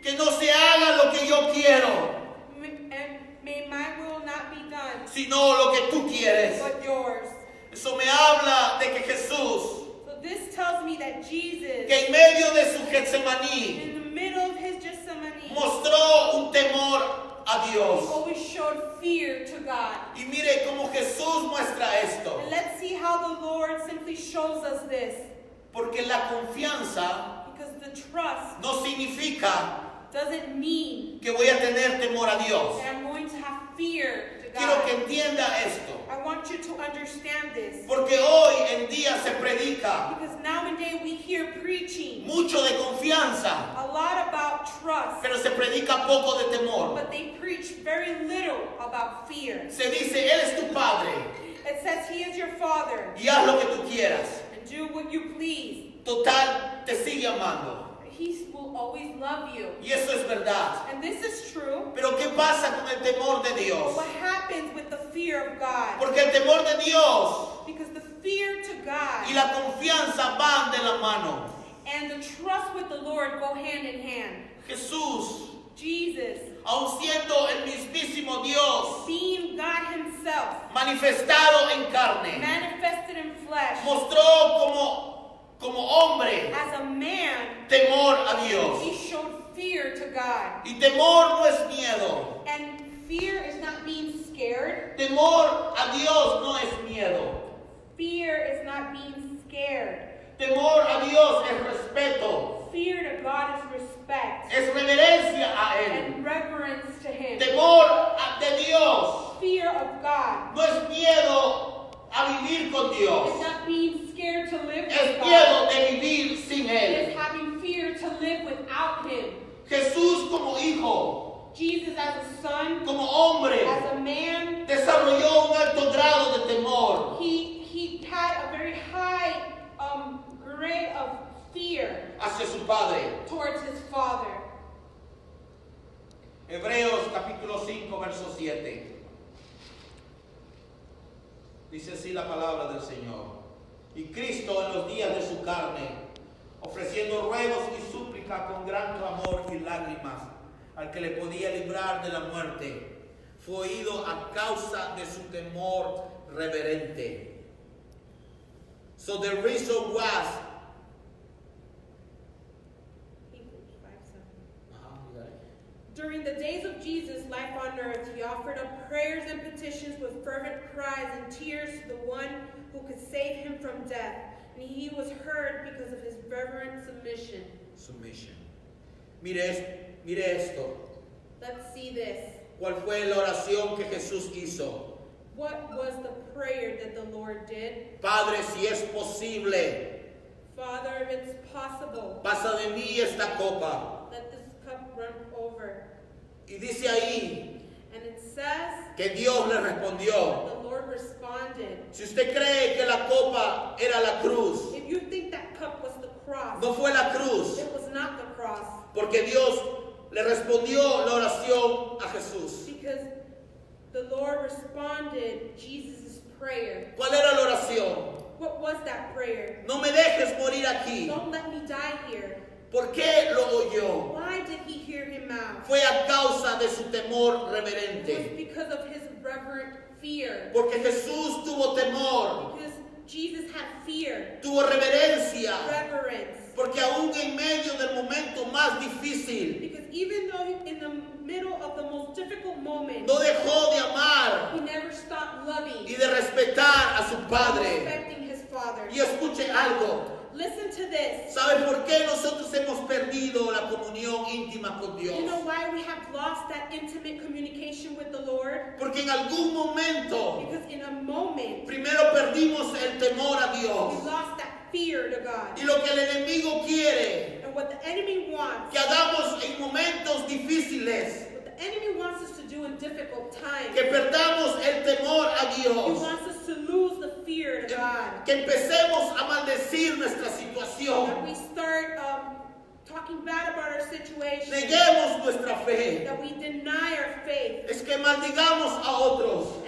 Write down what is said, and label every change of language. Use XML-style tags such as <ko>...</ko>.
<es>que no se haga lo que yo quiero,</es> <en>and may my will not be done,</en> <es>sino lo que tú quieres.</es> <en>but yours.</en> <es>Eso me habla de que Jesús,</es> <en>So this tells me that Jesus,</en> <es>que en medio de su Getsemaní,</es> <en>in the middle of his Gethsemane,</en> <es>mostró un temor a Dios.</es> <en>always showed fear to God.</en> <es>Y mire cómo Jesús muestra esto.</es> <en>And let's see how the Lord simply shows us this.</en> <es>Porque la confianza</es> <en>Because the trust</en> <es>no significa</es> <en>doesn't mean</en> <es>que voy a tener temor a Dios.</es> <en>that I'm going to have fear to</en> <es>Quiero que</es> <en>God.</en> <es>entienda esto.</es> <en>I want you to understand this.</en> <es>Porque hoy en día se predica</es> <en>Because nowadays we hear preaching</en> <es>mucho de confianza,</es> <en>a lot about trust,</en> <es>pero se predica poco de temor.</es> <en>but they preach very little about fear.</en> <es>Se dice, Él es tu Padre</es> <en>It says he is your Father</en> <es>y haz lo que tú quieras.</es> <en>and do what you please.</en> <es>Total, te sigue amando.</es> <en>He will always love you.</en> <es>Y eso es verdad.</es> <en>And this is true.</en> <es>Pero ¿qué pasa con el temor de</es> <en>But</en> <es>Dios?</es> <en>what happens with the fear of God?</en> <es>Porque el temor de Dios</es> <en>Because the fear to God</en> <es>y la confianza van de la mano.</es> <en>and the trust with the Lord go hand in hand.</en> <es>Jesús,</es> <en>Jesus,</en> <es>aun siendo el mismísimo Dios,</es> <en>being God himself,</en> <es>manifestado en carne,</es> <en>manifested in flesh,</en> <es>mostró como hombre</es> <en>as a man,</en> <es>temor a Dios.</es> <en>he showed fear to God.</en> <es>Y temor no es miedo.</es> <en>And fear is not being scared.</en> <es>Temor a Dios no es miedo.</es> <en>Fear is not being scared.</en> <es>Temor a Dios es respeto,</es> <en>Fear to God is respect</en> <es>es reverencia a Él.</es> <en>and reverence to him.</en> <es>Temor de Dios</es> <en>Fear of God</en> <es>no es miedo con</es> <en>It's</en> <es>Dios.</es> <en>not being scared to live</en> <es>Es</es> <en>with</en> <es>miedo</es> <en>God.</en> <es>de vivir sin Él.</es> <en>It's having fear to live without Him.</en> <es>Jesús como hijo,</es> <en>Jesus as a son,</en> <es>como hombre,</es> <en>as a man,</en> <es>desarrolló un alto grado de temor</es> <en>he had a very high grade of fear</en> <es>hacia su Padre.</es> <en>towards his Father.</en> <es>Hebreos capítulo 5, verso 7. Dice así la palabra del Señor. Y Cristo en los días de su carne, ofreciendo ruegos y súplicas con gran clamor y lágrimas, al que le podía librar de la muerte, fue oído a causa de su temor reverente.</es> <en>So the reason was, Hebrews 5:7. During the days of Jesus' life on earth, he offered up prayers and petitions with fervent cries and tears to the one who could save him from death. And he was heard because of his reverent submission.</en> <es>Submission. Mire esto.</es> <en>Let's see this.</en> <es>¿Cuál fue la oración que Jesús hizo?</es> <en>What was the prayer that the Lord did?</en> <es>Padre, si es posible,</es> <en>Father, if it's possible,</en> <es>pasa de mí esta copa.</es> <en>let this cup run over.</en> <es>Y dice ahí</es> <en>And it says</en> <es>que Dios le</es> <en>that</en> <es>respondió.</es> <en>the Lord responded.</en> <es>Si usted cree que la copa era la cruz,</es> <en>If you think that cup was the cross,</en> <es>no fue la cruz,</es> <en>it was not the cross.</en> <es>porque Dios le respondió la oración a Jesús.</es> <en>Because the Lord responded Jesus' prayer.</en> <es>¿Cuál era la oración?</es> <en>What was that prayer?</en> <es>No me dejes morir aquí.</es> <en>Don't let me die here.</en> <es>¿Por qué lo oyó?</es> <en>Why did he hear him out?</en> <es>Fue a causa de su temor</es> <en>It was</en> <es>reverente.</es> <en>because of his reverent fear.</en> <es>Porque Jesús tuvo temor,</es> <en>Because Jesus had fear,</en> <es>tuvo reverencia.</es> <en>reverence.</en> <es>Porque aún en medio del momento más difícil,</es> <en>Because even though in the middle of the most difficult moment,</en> <es>no dejó de amar</es> <en>he never stopped loving</en> <es>y de respetar a su Padre.</es> <en>respecting his Father.</en> <es>Y escuche algo.</es> <en>Listen to this.</en> <es>¿Sabe por qué nosotros hemos perdido la comunión íntima con Dios?</es> <en>You know why we have lost that intimate communication with the Lord?</en> <es>Porque en algún momento</es> <en>Because in a moment,</en> <es>primero perdimos el temor a</es> <en>we</en> <es>Dios.</es> <en>lost that fear to God.</en> <es>Y lo que el enemigo quiere</es> <en>And what the enemy wants,</en> <es>que hagamos en momentos difíciles,</es> <en>what the enemy wants us to do in difficult times,</en> <es>que perdamos el temor a</es> <en>he</en> <es>Dios,</es> <en>wants us to lose the fear to God.</en> <es>que empecemos a maldecir nuestra</es> <en>That</en> <es>situación,</es> <en>we start talking bad about our situation.</en> <es>neguemos nuestra fe,</es> <en>That we deny our faith.</en> <es>es que maldigamos a otros,</es>